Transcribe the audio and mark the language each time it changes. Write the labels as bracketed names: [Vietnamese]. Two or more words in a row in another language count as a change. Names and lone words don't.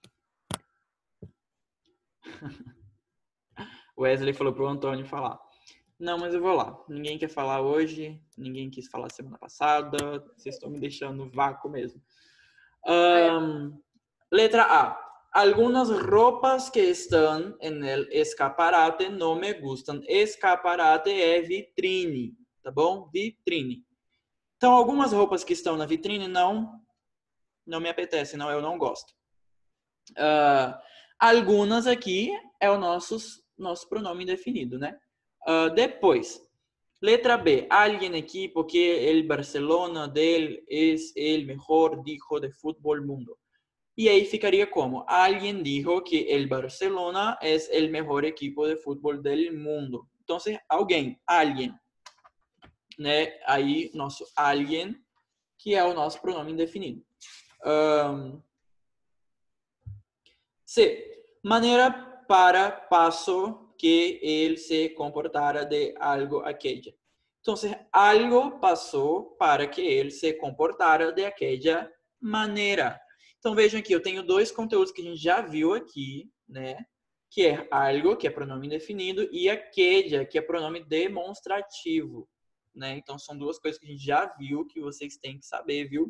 [Portuguese] Wesley falou pro Antônio falar. Não, mas eu vou lá. Ninguém quer falar hoje. Ninguém quis falar semana passada. Vocês estão me deixando no vácuo mesmo. Letra A. [Spanish] Algunas ropas que están en el escaparate no me gustan. [Portuguese] Escaparate é vitrine, tá bom? Vitrine. Então, algumas roupas que estão na vitrine não me apetecem, eu não gosto. Algumas aqui é o nosso pronome indefinido, né? Depois, letra B. [Spanish] Alguien aqui, porque el Barcelona del es el mejor dijo de fútbol mundo. [Portuguese] E aí ficaria como? [Spanish] Alguien dijo que el Barcelona es el mejor equipo de fútbol del mundo. [Portuguese] Então, alguém, né? Aí, nosso alguien, que é o nosso pronome indefinido. C. [Spanish] Maneira para paso que él se comportara de algo aquella. [Portuguese] Entonces, algo passou para que ele se comportara [Spanish] de aquella maneira. [Portuguese] Então, vejam aqui, eu tenho dois conteúdos que a gente já viu aqui, né? Que é algo, que é pronome indefinido, e aquella, que é pronome demonstrativo, né? Então, são duas coisas que a gente já viu, que vocês têm que saber, viu?